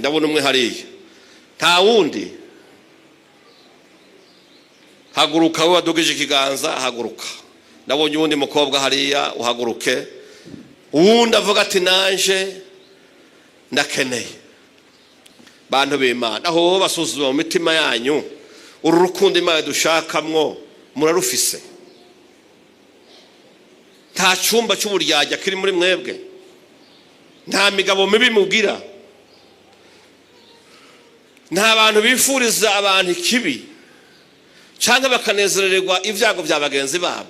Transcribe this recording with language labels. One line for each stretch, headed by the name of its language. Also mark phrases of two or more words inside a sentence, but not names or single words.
Rundi: Ndabona umwe hariya, nta wundi. Haguruka we wadugije ikiganza, haguruka. Ndabonye uwundi mukobwa hariya, uhaguruke. Uwundi avuga ati nanje ndakeneye. Bantu b'Imana, aho basuzuma mu mitima yanyu uru rukundo Imana dushakamwo murarufise? Nta cyumba cy'uburyarya kiri muri mwebwe? Nta migabo mibi mugira? Nta bantu bifuriza abantu ikibi cyangwa bakanezererwa ibyago bya bagenzi babo?